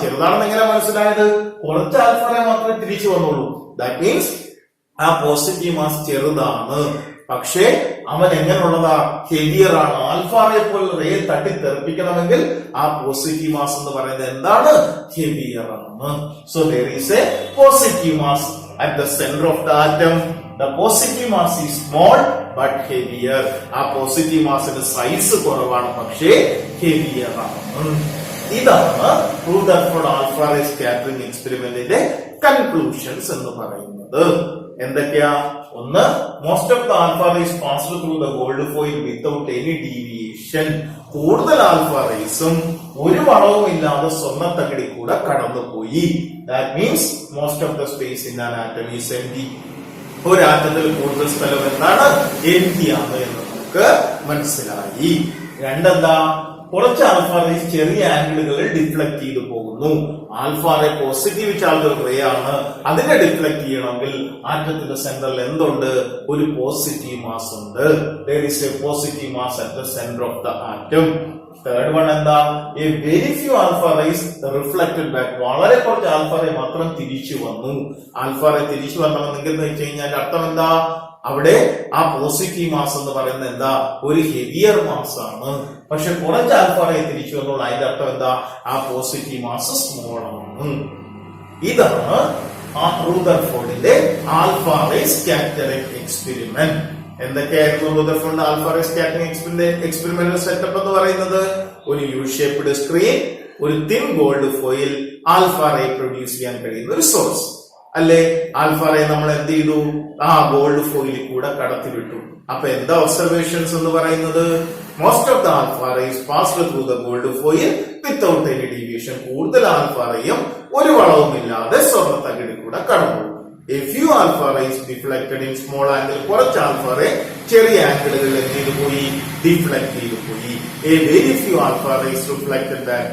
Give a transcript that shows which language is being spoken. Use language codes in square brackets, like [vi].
[ml] ചെറുതാണെന്ന് എങ്ങനെ മനസ്സിലായത്? കുറച്ച് ആൽഫ റേ മാത്രമേ തിരിച്ചു വന്നുള്ളൂ. [en] that means [ml] ആ പോസിറ്റീവ് മാസ് ചെറുതാണ്. പക്ഷേ അവൻ എങ്ങനെയുള്ളതാ? ഹെവിയർ ആണ്. ആൽഫാറെ പോലെ റേ തട്ടി തെറിപ്പിക്കണമെങ്കിൽ ആ പോസിറ്റീവ് മാസ് എന്ന് പറയുന്നത് എന്താണ്? ഹെവിയർ ആണ്. [en] So there is a positive mass at the center of the atom. The positive mass is small but heavier. [ml] ആ പോസിറ്റീവ് മാസിന്റെ സൈസ് കുറവാണ്, പക്ഷേ ഹെവിയർ ആണ്. ഇതാണ് Rutherford alpha ray scattering എക്സ്പെരിമെന്റിന്റെ conclusions എന്ന് പറയുന്നത്. എന്തൊക്കെയാ? [en] ഒന്ന്, most of the alpha rays passed through the gold foil without any deviation. [ml] കൂടുതൽ ആൽഫ റേസും ഒരു വളവും ഇല്ലാതെ സ്വർണ്ണത്തകിടി കൂടെ കടന്നുപോയി. [en] That means most of the space in an atom is empty. [ml] ഒരു ആറ്റത്തിൽ കൂടുതൽ സ്ഥലം എന്താണ്? എംപ്റ്റി ആണ് എന്ന് നമുക്ക് മനസ്സിലായി. രണ്ടെന്താ? കുറച്ച് ആൽഫ റേസ് ചെറിയ ആംഗിളുകളിൽ ഡിഫ്ലക്ട് ചെയ്തു പോകുന്നു. Alpha ray positive charge ray ആണ്. അതിനെ ഡിഫ്ലക്ട് ചെയ്യണമെങ്കിൽ ആറ്റത്തിന്റെ സെന്ററിൽ എന്തുണ്ട്? ഒരു പോസിറ്റീവ് മാസ് ഉണ്ട്. [en] there is a positive mass at the center of the atom. [ml] Third one എന്താ? [en] a very few alpha rays reflected back. [ml] വളരെ കുറച്ച് ആൽഫ റേ മാത്രം തിരിച്ചു വന്നു. ആൽഫ റേ തിരിച്ചു വരണമെങ്കിൽ എന്ന് വെച്ച് കഴിഞ്ഞാൽ അർത്ഥം എന്താ? അവിടെ ആ പോസിറ്റീവ് മാസ് എന്ന് പറയുന്നത് എന്താ? ഒരു ഹെവിയർ മാസ് ആണ്. പക്ഷെ കുറച്ച് ആൽഫ റേ തിരിച്ചു വന്നുള്ള അതിന്റെ അർത്ഥം എന്താ? ആ പോസിറ്റീവ് മാസ് സ്മോൾ ആണ്. ഇതാണ് ആ റൂദർഫോർഡിന്റെ ആൽഫ റേ സ്കാറ്ററിംഗ് എക്സ്പെരിമെന്റ്. എന്തൊക്കെയായിരുന്നു റൂദർഫോർഡിന്റെ alpha ray scattering experiment setup എന്ന് പറയുന്നത്? ഒരു യു ഷേപ്ഡ് സ്ക്രീൻ, ഒരു thin gold foil, alpha ray produce ചെയ്യാൻ കഴിയുന്ന ഒരു സോഴ്സ് അല്ലെ? ആൽഫ റേ നമ്മൾ എന്ത് ചെയ്തു? ആ ഗോൾഡ് ഫോയിലിൽ കൂടെ കടത്തിവിട്ടു. അപ്പൊ എന്താ ഒബ്സർവേഷൻസ് എന്ന് പറയുന്നത്? [en] Most of the alpha rays passed through the gold foil without any deviation. [ml] കൂടുതൽ ആൽഫ റേയും ഒരു വളവും ഇല്ലാതെ സ്വർണ്ണത്തകിടി കൂടെ കടന്നു. [en] A few alpha rays deflected in small angle. [ml] കുറച്ച് ആൽഫ റേ ചെറിയ ആംഗിളുകളിൽ എന്ത് ചെയ്തു പോയി? ഡിഫ്ലക്ട് ചെയ്തു പോയി. [en] A very few alpha rays reflected back.